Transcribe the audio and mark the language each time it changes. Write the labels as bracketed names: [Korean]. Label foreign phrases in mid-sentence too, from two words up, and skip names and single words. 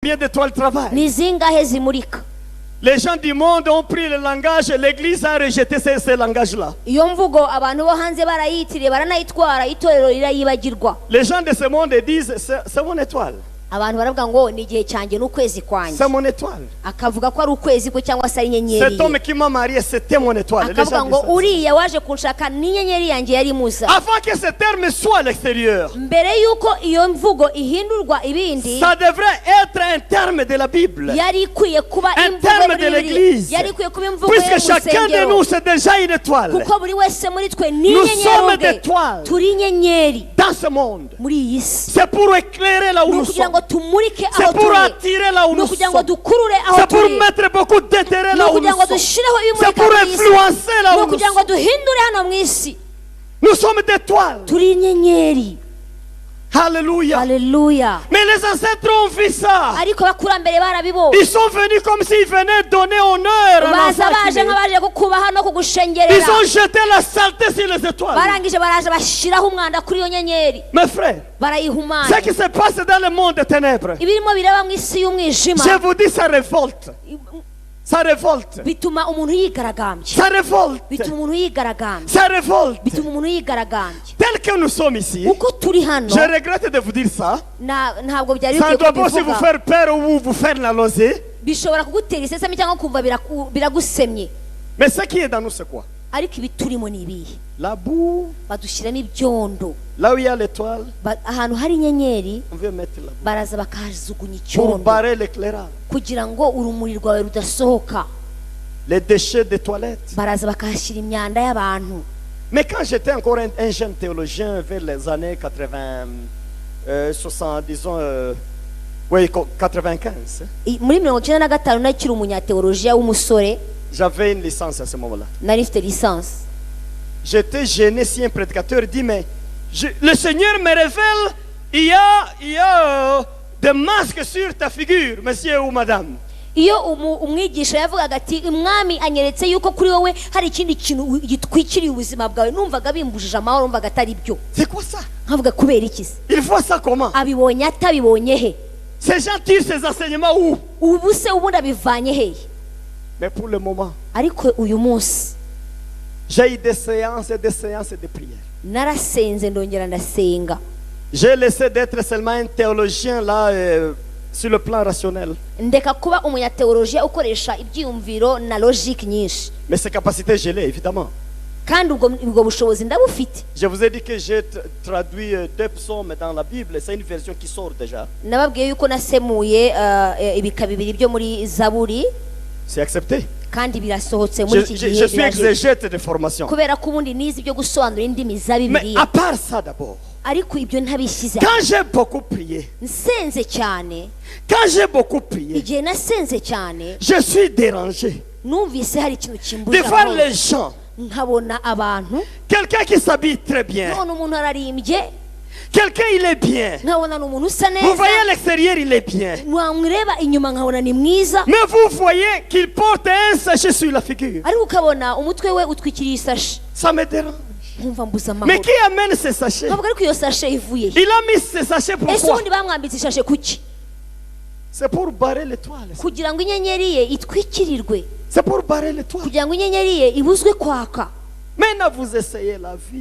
[French] Combien d'étoiles travaillent? [Kinyarwanda] ni zingahe zimurika. [French] Les gens du monde ont pris le langage, l'Église a rejeté ce langage-là. [Kinyarwanda] Iyo mvugo abantu bo hanze barayitiriye baranayitwara, itorero rirayibagirwa. [French] Les gens de ce monde disent c'est mon étoile. [Kinyarwanda] Abantu baravuga ngo ni igihe cyanjye n'ukwezi kwanjye. [French] C'est mon étoile. [Kinyarwanda] Akavuga ko ari ukwezi ko cyangwa se ari inyenyeri. [French] Cet homme qui m'a marié, c'était mon étoile. [Kinyarwanda] Akavuga ngo uriya waje kunshaka ni inyenyeri yanjye yari musa. [French] Avant que ce terme soit à l'extérieur, [Kinyarwanda] mbere yuko iyo mvugo ihindurwa ibindi, [French] ça devrait être un terme de la Bible, [Kinyarwanda] yari ikwiye kuba [French] un terme de l'Église. [Kinyarwanda] yari ikwiye kuba imvugo [French] Puisque chacun de nous c'est déjà une étoile. [Kinyarwanda] kuko buri wese muri twe ni [French] Nous sommes des [Kinyarwanda] inyenyeri, [French] étoiles [Kinyarwanda] turi inyenyeri [French] dans ce monde. [Kinyarwanda] muri iyi si. [French] C'est pour éclairer là où nous [Kinyarwanda] kugira [French] sommes. [Kinyarwanda] ngo tumurike aho [French] C'est pour [Kinyarwanda] turi, [French] attirer là où nous [Kinyarwanda] kugira ngo [French] sommes. [Kinyarwanda] dukurure aho [French] C'est pour [Kinyarwanda] turi, [French] mettre beaucoup d'intérêt là où nous [Kinyarwanda] kugira ngo [French] sommes. [Kinyarwanda] dushireho [French] C'est [Kinyarwanda] ibimurika [French] pour [Kinyarwanda] mu isi, [French] influencer là où nous [Kinyarwanda] kugira ngo [French] sommes. [Kinyarwanda] duhindure hano mu isi. [French] Nous sommes des étoiles. [Kinyarwanda] Turi inyenyeri. [French] Alléluia. [Kinyarwanda] Haleluya. [French] Mais les ancêtres ont vu ça. [Kinyarwanda] Ariko bakurambere barabibonye, [French] Ils sont venus comme s'ils venaient donner honneur à [Kinyarwanda] baza [French] l'enfant [Kinyarwanda] baje [French] qui naît. [Kinyarwanda] nk'abaje kukubaha no [French] Ils [Kinyarwanda] kugushengerera, [French] ont jeté la saleté sur les étoiles. [Kinyarwanda] barangije baraje bashiraho umwanda kuri iyo nyenyeri, [French] Mes frères, [Kinyarwanda] barayihumanya. [French] ce qui se passe dans le monde des ténèbres, [Kinyarwanda] Ibirimo biraba mu isi y'umwijima [French] je vous dis, ça révolte. Ça révolte. [Kinyarwanda] bituma umuntu yigaragambya, [French] Ça révolte. [Kinyarwanda] bituma umuntu yigaragambya, [French] Ça révolte. [Kinyarwanda] bituma umuntu yigaragambya. [French] Tel que nous sommes ici, [Kinyarwanda] Uko turi hano, [French] je regrette de vous dire ça. [Kinyarwanda] ntabwo byari [French] Ça ne [Kinyarwanda] bikwiye [French] doit pas aussi vous [Kinyarwanda] kubivuga, [French] faire peur ou vous faire la nausée. [Kinyarwanda] bishobora kugutera isesemi cyangwa kumva biragusemye. [French] Mais ce qui est dans nous, c'est quoi? [Kinyarwanda] Ariko ibiturimo ni ibihe? [French] La boue, [Kinyarwanda] Badushyiramo ibyondo, [French] là où il y a l'étoile, [Kinyarwanda] ahantu hari inyenyeri [French] on veut mettre la boue [Kinyarwanda] baraza bakahajugunya [French] pour [Kinyarwanda] icyondo [French] barrer l'éclairage. [Kinyarwanda] kugira ngo urumuri rwawe rudasohoka, [French] Les déchets des toilettes. [Kinyarwanda] baraza bakahashyira imyanda y'abantu. [French] Mais quand j'étais encore un jeune théologien vers les années 80, 60, disons, oui, 95, [Kinyarwanda] Muri 1995 nakiri umunyateolojiya w'umusore, [French] j'avais une licence à ce moment-là. [Kinyarwanda] nari mfite lisansi. [French] J'étais gêné si un prédicateur dit, mais le Seigneur me révèle, il y a des masques sur ta figure, monsieur ou madame. [Kinyarwanda] Iyo umwigisha yavugaga ati umwami anyeretse yuko kuri wowe hari ikindi kintu gitwikiriye ubuzima bwawe, numvaga bimbujije amahoro, numvaga atari byo. [French] C'est quoi ça? [Kinyarwanda] Nkavuga kubera iki se? [French] Il voit ça comment? [Kinyarwanda] Abibonye atabibonye he? [French] Ces gens tirent ces enseignements où? [Kinyarwanda] Ubu se ubundi abivanye he? [French] Mais pour le moment, [Kinyarwanda] Ariko uyu munsi [French] j'ai eu des séances et des séances de prière. [Kinyarwanda] narasenze ndongera ndasenga. [French] J'ai laissé d'être seulement un théologien là, sur le plan rationnel. [Kinyarwanda] Ndeka kuba umunyateolojiya ukoresha ibyiyumviro na logique nyinshi. [French] Mais ces capacités, je l'ai, évidemment. [Kinyarwanda] Kandi ubwo bushobozi ndabufite. [French] Je vous ai dit que j'ai traduit 2 psaumes dans la Bible. C'est une version qui sort déjà. [Kinyarwanda] Nababwiye yuko nasemuye ibika bibiri byo muri Zaburi, [French] C'est accepté. [Kinyarwanda] kandi birasohotse muri iki gihe. [French] Je suis exégète de formation. [Kinyarwanda] Kubera ko ubundi nizi ibyo gusobanura indimi za [French] Mais [Kinyarwanda] Bibiliya. [French] à part ça d'abord, [Kinyarwanda] Ariko ibyo ntabishyize. [French] quand j'ai beaucoup prié, [Kinyarwanda] Nsenze cyane, [French] quand j'ai beaucoup prié, [Kinyarwanda] igihe nasenze cyane, [French] je suis dérangé [Kinyarwanda] numvise hari ikintu [French] de [Kinyarwanda] kimbuje [French] voir [Kinyarwanda] amahoro. [French] les gens. [Kinyarwanda] Nkabona abantu, [French] Quelqu'un qui s'habille très bien. [Kinyarwanda] none umuntu ararimbye, [French] Quelqu'un, il est bien. [Kinyarwanda] nkabona ni umuntu usa [French] Vous [Kinyarwanda] neza, [French] voyez à l'extérieur, il est bien. [Kinyarwanda] wamureba inyuma nkabona ni mwiza, [French] Mais vous voyez qu'il porte un sachet sur la figure. [Kinyarwanda] ariko ukabona umutwe we utwikiriye isashi. [French] Ça me dérange. [Kinyarwanda] Nkumva mbuze [French] Mais [Kinyarwanda] amahoro. [French] qui amène ce sachet? [Kinyarwanda] Nkavuga ariko iyo sashe ivuye he? [French] Il a mis ce sachet [Kinyarwanda] Ese [French] pourquoi? [Kinyarwanda] ubundi bamwambitse ishashe kuki? [French] C'est pour barrer l'étoile. [Kinyarwanda] Kugira ngo inyenyeri ye itwikirirwe, [French] C'est pour barrer l'étoile. [Kinyarwanda] kugira ngo inyenyeri ye ibuzwe kwaka. [French] Maintenant, vous essayez la vie.